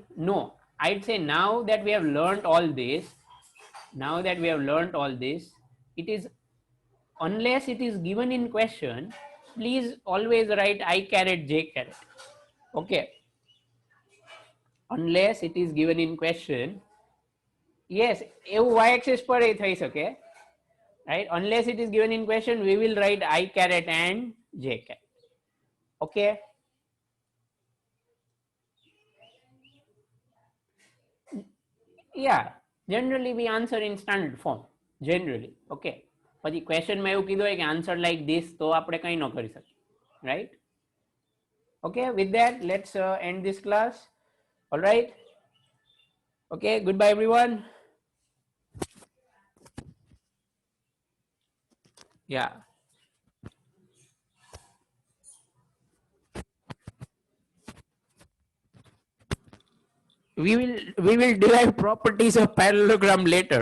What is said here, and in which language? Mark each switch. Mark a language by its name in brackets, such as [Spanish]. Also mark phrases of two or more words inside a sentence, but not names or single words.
[English] No, I'd say now that we have learned all this, it is, unless it is given in question, please always write I caret j caret. Okay, unless it is given in question. Yes, [Gujarati] એવું y axis પર એ થઈ શકે, [English] right? Unless it is given in question, we will write I caret and j caret. Okay, yeah, generally we answer in standard form generally. [Gujarati] Okay, પછી ક્વેશ્ચનમાં એવું કીધું હોય કે [English] answer like this, [Gujarati] તો આપણે કંઈ ન કરી શકીએ, [English] right? Okay, with that let's end this class. All right, okay, goodbye everyone. Yeah, we will derive properties of parallelogram later.